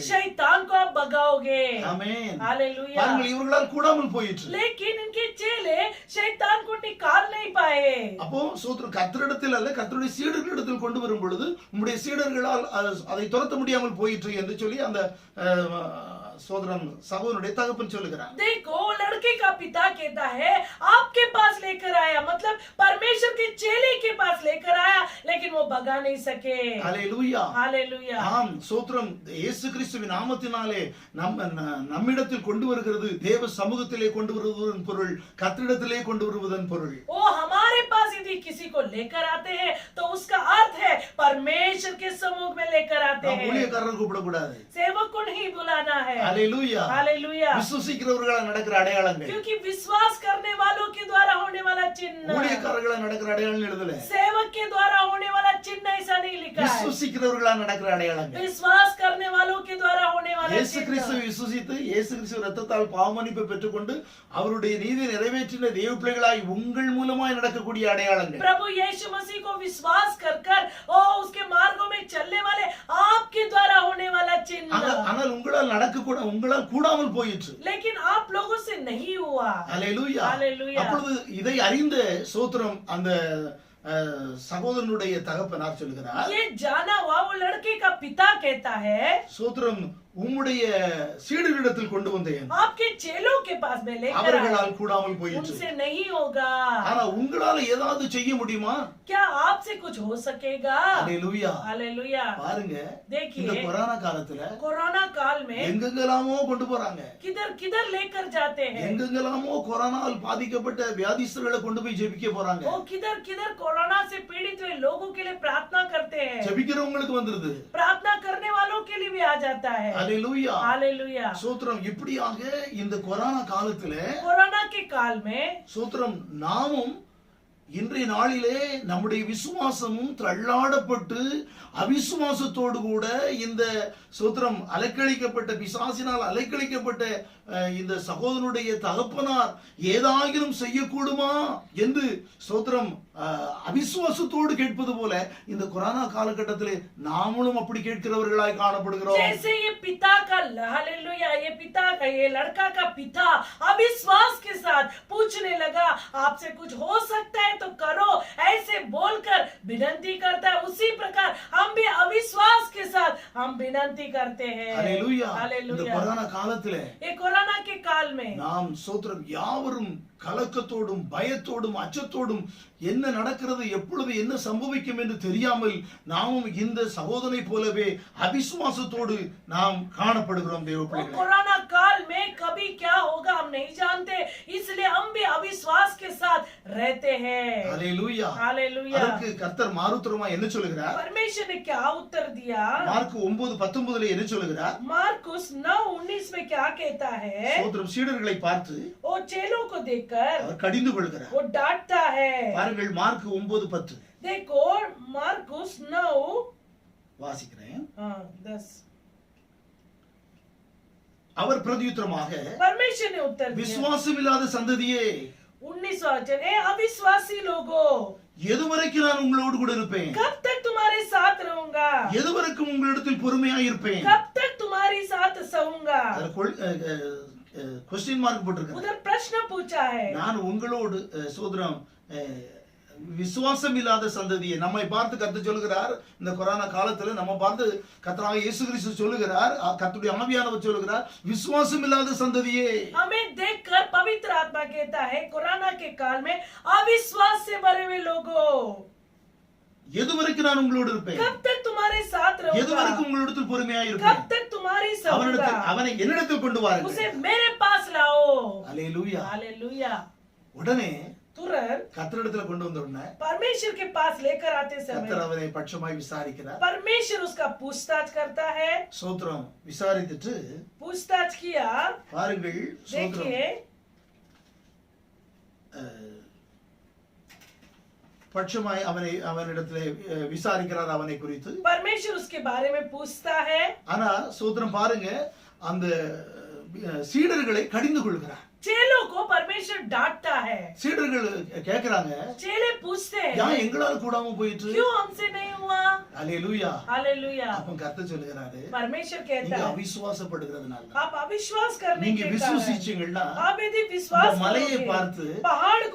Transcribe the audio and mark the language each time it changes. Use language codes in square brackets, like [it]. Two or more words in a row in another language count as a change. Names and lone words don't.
[hi] शैतान को आप भगाओगे. [ta] ஆமென். [hi] हालेलुया. [ta] பாருங்கள் இவர்களால் கூடாமல் போயிற்று. [hi] लेकिन इनके चेले शैतान को निकाल नहीं पाए. [ta] அப்போ சோத்திரம் கர்த்தரிடத்தில் அல்ல, கர்த்தருடைய சீடர்களிடத்தில் கொண்டு வரும் பொழுது உம்முடைய சீடர்களால் அதை துரத்த முடியாமல் போயிற்று என்று சொல்லி அந்த சோதரன் சகோதரனுடைய தகப்பன் சொல்லுகிறார். [hi] देखो लड़के का पिता कहता है आपके पास लेकर आया, मतलब परमेश्वर के चेले के पास लेकर आया, लेकिन वो भगा नहीं सके. [ta] ஹல்லேலூயா. [hi] हालेलुया. [ta] ஆம், சோத்திரம். இயேசு கிறிஸ்துவின் நாமத்தினாலே நம்மிடத்தில் கொண்டு வருகிறது தேவ சமூகத்திலே கொண்டு வருவதன் பொருள், கர்த்தரிடத்திலே கொண்டு வருவதன் பொருள். [hi] वो हमारे पास यदि किसी को लेकर आते हैं तो उसका अर्थ है परमेश्वर के समूह में लेकर आते [ta] நாம் [hi] हैं. [ta] ஊழியக்காரர் கூப்பிடக்கூடாது. [hi] सेवक को नहीं बुलाना है. [ta] ஹல்லேலூயா. [hi] हालेलुया. [ta] விசுவாசிக்கிறவர்களால் நடக்கிற அடையாளங்கள். [hi] क्योंकि विश्वास करने वालों के द्वारा होने वाला चिन्ह, [ta] ஊழியக்காரர்களால் நடக்கிற அடையாளங்கள் எழுதல. [hi] सेवक के द्वारा होने वाला चिन्ह ऐसा नहीं लिखा है. [ta] விசுவாசிக்கிறவர்களால் நடக்கிற அடையாளங்கள். [hi] विश्वास करने वालों के द्वारा होने वाला [ta] இயேசு [hi] चिन्ह. [ta] கிறிஸ்துவை விசுவாசித்து இயேசு கிறிஸ்து ரத்தத்தால் பாவமன்னிப்பை பெற்றுக்கொண்டு அவருடைய நீதியை நிறைவேற்றின தேவ பிள்ளைகளாய் உங்கள் மூலமாய் நடக்கக்கூடிய அடையாளங்கள். [hi] प्रभु यीशु मसीह को विश्वास कर कर और उसके मार्गों में चलने वाले आपके द्वारा होने वाला चिन्ह. [ta] ஆனால் உங்களால் கூடாமல் போயிற்று. [hi] लेकिन आप लोगों से नहीं हुआ. [ta] ஹல்லேலூயா. ஹல்லேலூயா. அப்பொழுது இதை அறிந்த சோத்திரம் அந்த சகோதரனுடைய தகப்பனார் சொல்லுகிறார், [hi] ये जाना हुआ वो लड़के का पिता कहता है, [ta] சோத்திரம் உம்முடைய சீடர்களிடத்தில் கொண்டு வந்தேன், [hi] आपके चेलों के पास में लेकर [ta] அவர்களால் [hi] आया, [ta] கூடாமல் போயிற்று. [hi] उनसे नहीं होगा. [ta] ஆனா உங்களால ஏதாவது செய்ய முடியுமா? [hi] क्या आपसे कुछ हो सकेगा? [ta] ஹல்லேலூயா. [hi] हालेलुया. [ta] பாருங்க, இந்த [hi] देखिए [ta] கொரோனா காலத்துல [hi] कोरोना काल में [ta] எங்கெங்கெல்லாமோ கொண்டு போறாங்க. [hi] किधर किधर लेकर जाते हैं. [ta] எங்கெங்கெல்லாமோ கொரோனாவால் பாதிக்கப்பட்ட வியாதிஸ்தர்களை கொண்டு போய் ஜெபிக்க போறாங்க. [hi] वो किधर किधर कोरोना से पीड़ित हुए लोगों के लिए प्रार्थना करते हैं. [ta] ஜெபிக்கிறவங்களுக்கு வந்துருது. [hi] प्रार्थना करने वालों के लिए भी आ जाता है. [ta] ஹல்லேலூயா. [hi] हालेलुया. [ta] சோத்திரம். இப்படியாக இந்த கொரோனா காலத்துல [hi] कोरोना के काल में [ta] சோத்திரம் நாமும் இன்றைய நாளிலே நம்முடைய விசுவாசமும் தள்ளாடப்பட்டு அவிசுவாசத்தோடு கூட இந்த சோத்திரம் அலைக்கழிக்கப்பட்ட பிசாசினால் அலைக்கழிக்கப்பட்ட இந்த சகோதரனுடைய தகப்பனார் ஏதாகிலும் செய்யக்கூடுமா என்று சோத்திரம் அவிசுவாசத்தோடு கேட்பது போல இந்த கொரோனா காலகட்டத்திலே நாமளும் அப்படி கேட்கிறவர்களாய் காணப்படுகிறோம். [hi] जैसे ये पिता का हालेलुया, ये पिता का, ये लड़का का पिता अविश्वास के साथ पूछने लगा आपसे कुछ हो सकता है तो करो, ऐसे बोलकर विनती करता है, उसी प्रकार हम भी अविश्वास के साथ हम विनती करते हैं. [ta] ஹல்லேலூயா. இந்த [hi] हालेलुया. [ta] கொரோனா காலத்திலே [hi] ये कोरोना के काल में [ta] நாம் சோத்திரம் யாவரும் கலக்கத்தோடும் பயத்தோடும் அச்சத்தோடும் என்ன நடக்கிறது எப்பொழுது என்ன சம்பவிக்கும் என்று தெரியாமல் நாமும் இந்த சகோதரனை போலவே அவிசுவாசத்தோடு நாம் காணப்படுகிறோம் தேவ [hi] वो [ta] பிள்ளைகளே. [hi] कोरोना काल में कभी क्या होगा हम नहीं जानते, इसलिए हम भी अविश्वास के साथ रहते हैं. [ta] ஹல்லேலூயா. [hi] हालेलुया. [ta] அதற்கு கர்த்தர் மாறுத்தரமா என்ன சொல்லுகிறார்? [hi] परमेश्वर ने क्या उत्तर दिया? [ta] மார்க் 9:19 என்ன சொல்லுகிறார்? [hi] मार्कुस 9:19 में क्या कहता है? [ta] சோத்திரம் சீடர்களை பார்த்து [hi] वो चेलों को देखकर [ta] அவர் கடிந்து கொள்கிறார். [hi] वो डांटता है. [ta] பாருங்கள் மார்க் 9:10 [hi] देखो मार्कुस 9 [ta] வாசிக்கிறேன். 10 அவர் பிரதியுத்தரமாக [hi] परमेश्वर ने उत्तर दिया [ta] விசுவாசம் இல்லாத சந்ததியே [hi] 19 वचन, ए अविश्वासी लोगों, [ta] எதுவரைக்கும் நான் உங்களோடு கூட இருப்பேன்? [hi] कब तक तुम्हारे साथ रहूंगा? [ta] எதுவரைக்கும் உங்களிடத்தில் பொறுமையா இருப்பேன்? [hi] कब तक तुम्हारी साथ सहूंगा? [en] question mark [ta] போட்டிருக்கேன். [hi] उधर प्रश्न पूछा है. [ta] நான் உங்களோடு சோதரம் விசுவாசம் இல்லாத சந்ததியை நம்மை பார்த்து கர்த்தர் சொல்லுகிறார். இந்த கொரோனா காலத்துல நம்ம பார்த்து கர்த்தராகிய இயேசு கிறிஸ்து சொல்லுகிறார், கர்த்தருடைய ஆவியானவர் சொல்லுகிறார், விசுவாசம் இல்லாத சந்ததியே. [hi] हमें देखकर पवित्र आत्मा कहता है कोरोना के काल में अविश्वास से भरे हुए लोगों, [ta] எதுவரைக்கும் நான் உங்களோடு இருப்பேன்? [hi] कब तक तुम्हारे साथ रहूंगा? [ta] எதுவரைக்கும் உங்களிடத்தில் பொறுமையா [hi] कब [ta] இருப்பேன்? [hi] तक तुम्हारी सहूंगा? [ta] அவனை என்னிடத்தில் கொண்டு வாருங்கள். [hi] उसे मेरे पास लाओ. [ta] அல்லேலூயா. [hi] हालेलुया. [ta] உடனே [hi] तुरंत [ta] கர்த்தரிடத்துல கொண்டு வந்த உடனே [hi] परमेश्वर के पास लेकर आते [ta] கர்த்தர் [hi] समय [ta] அவனை பட்சமாய் விசாரிக்கிறார். [hi] परमेश्वर उसका पूछताछ करता है. [ta] சோத்திரம் விசாரித்துட்டு [hi] पूछताछ किया. [ta] பாருங்கள் சோத்திரம் [hi] देखिए [ta] பட்சமாய் அவனிடத்திலே விசாரிக்கிறார் அவனை குறித்து. [hi] परमेश्वर उसके बारे में पूछता है. [ta] ஆனா சோத்திரம் பாருங்க அந்த சீடர்களை கடிந்து கொள்கிறார். [hi] चेलों को परमेश्वर डांटता है. [ta] சீடர்கள் கேக்குறாங்க, [hi] चेले पूछते हैं [ta] ஏன் எங்களால கூடாம போயிட்டு? [hi] क्यों हमसे नहीं हुआ? [ta] அல்லேலூயா. [hi] हालेलुया. [ta] அப்ப கர்த்தர் சொல்லுகிறாரு, [hi] परमेश्वर [ta] நீங்க [hi] कहता है [ta] அவிசுவாசப்படுகிறதுனால, [hi] आप अविश्वास करने [ta] நீங்க [hi] के कारण, [ta] விசுவாசிச்சீங்கன்னா [hi] आप यदि [ta] இந்த [hi] विश्वास [ta] மலையை [hi] करोगे, [ta] பார்த்து [hi] पहाड़ को